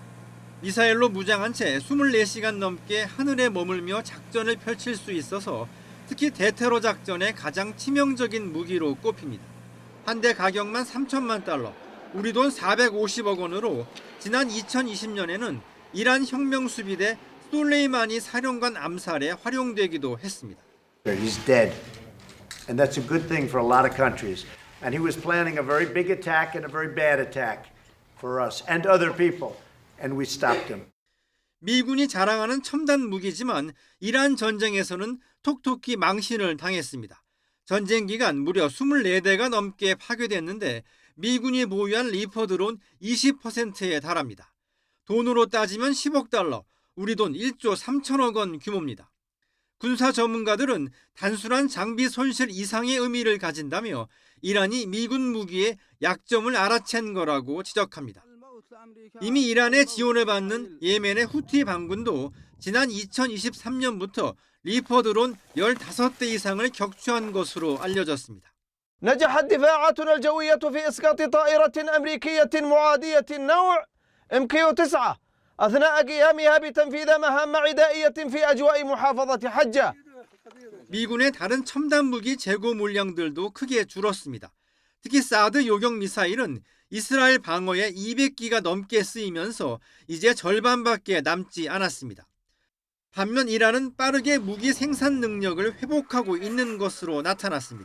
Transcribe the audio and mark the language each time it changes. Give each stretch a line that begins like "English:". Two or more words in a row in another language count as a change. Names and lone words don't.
Korean: 미사일로 무장한 채 24시간 넘게 하늘에 머물며 작전을 펼칠 수 있어서 특히 대테러 작전에 가장 치명적인 무기로 꼽힙니다. 한 대 가격만 3천만 달러, 우리 돈 450억 원으로 지난 2020년에는 이란 혁명수비대 솔레이마니 사령관 암살에 활용되기도 했습니다.
English: He's dead. And that's a good thing for a lot of countries. And he was planning a very big attack and a very bad attack for us and other people. And we stopped him.
Korean: 미군이 자랑하는 첨단 무기지만 이란 전쟁에서는 톡톡히 망신을 당했습니다. 전쟁 기간 무려 24대가 넘게 파괴됐는데 미군이 보유한 리퍼 드론 20%에 달합니다. 돈으로 따지면 10억 달러, 우리 돈 1조 3천억 원 규모입니다. 군사 전문가들은 단순한 장비 손실 이상의 의미를 가진다며 이란이 미군 무기의 약점을 알아챈 거라고 지적합니다. 이미 이란의 지원을 받는 예멘의 후티 반군도 지난 2023년부터 리퍼 드론 15대 이상을 격추한 것으로 알려졌습니다.
Arabic: نجحت دفاعاتنا الجوية في إسقاط طائرة أمريكية معادية النوع MQ-9 أثناء قيامها بتنفيذ مهام عدائية في أجواء محافظة حجة.
Korean: 미군의 다른 첨단 무기 재고 물량들도 크게 줄었습니다. 특히 사드 요격 미사일은 이스라엘 방어에 200기가 넘게 쓰이면서 이제 절반밖에 남지 않았습니다. 반면 이란은 빠르게 무기 생산 능력을 회복하고 있는 것으로 나타났습니다.